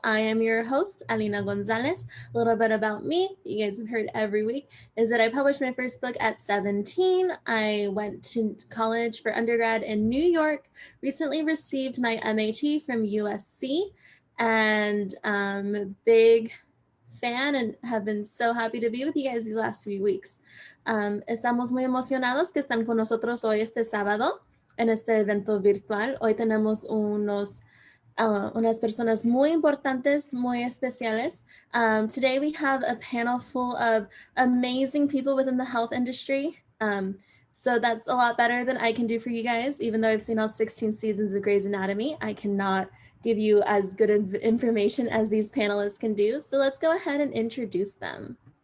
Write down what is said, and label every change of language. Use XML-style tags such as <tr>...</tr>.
<en>I am your host, Alina Gonzalez. A little bit about me, you guys have heard every week, is that I published my first book at 17. I went to college for undergrad in New York, recently received my MAT from USC, and I'm a big fan and have been so happy to be with you guys these last few weeks.</en> <es>Estamos muy emocionados que están con nosotros hoy este sábado en este evento virtual. Hoy tenemos unos unas personas muy importantes, muy especiales.</es> <en>Today we have a panel full of amazing people within the health industry. So that's a lot better than I can do for you guys. Even though I've seen all 16 seasons of Grey's Anatomy, I cannot give you as good of information as these panelists can do. So let's go ahead and introduce them.</en>